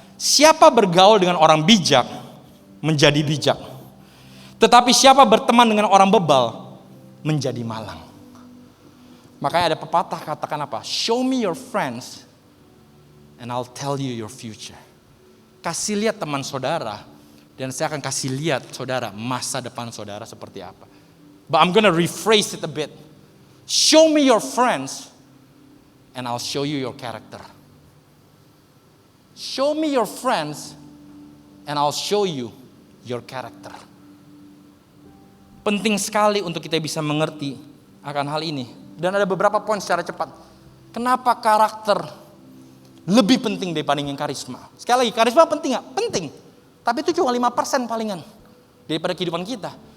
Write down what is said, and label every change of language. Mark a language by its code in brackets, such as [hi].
[id] Siapa bergaul dengan orang bijak menjadi bijak. Tetapi siapa berteman dengan orang bebal menjadi malang. Makanya ada pepatah katakan apa? [en] Show me your friends and I'll tell you your future. [id] Kasih lihat teman saudara dan saya akan kasih lihat saudara masa depan saudara seperti apa. [en] But I'm gonna rephrase it a bit. Show me your friends and I'll show you your character. Show me your friends and I'll show you your character. [id] Penting sekali untuk kita bisa mengerti akan hal ini. Dan ada beberapa poin secara cepat. Kenapa karakter lebih penting dibandingin karisma? Sekali lagi, karisma penting gak? Penting. Tapi itu cuma 5% palingan daripada kehidupan kita.